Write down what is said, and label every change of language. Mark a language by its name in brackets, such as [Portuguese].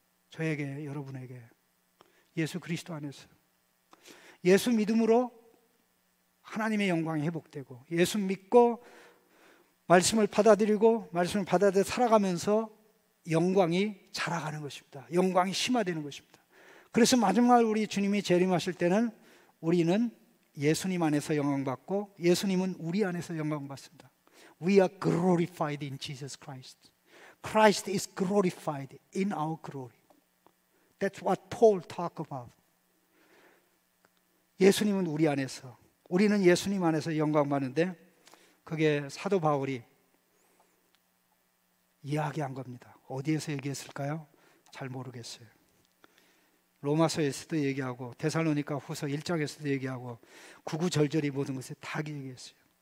[Korean] 저에게, 여러분에게 예수 그리스도 안에서 예수 믿음으로 하나님의 영광이 회복되고, 예수 믿고 말씀을 받아들이고 말씀을 받아들여 살아가면서 영광이 자라가는 것입니다. 영광이 심화되는 것입니다. 그래서 마지막 우리 주님이 재림하실 때는 우리는 예수님 안에서 영광받고 예수님은 우리 안에서 영광받습니다. [English] We are glorified in Jesus Christ. Christ is glorified in our glory. That's what Paul talked about. [Korean] 예수님은 우리 안에서, 우리는 예수님 안에서 영광받는데, 그게 사도 바울이 이야기한 겁니다. 어디에서 얘기했을까요? 잘 모르겠어요. 로마서에서도 얘기하고 데살로니가 후서 1장에서도 얘기하고 구구절절히 모든 것에 다 얘기했어요.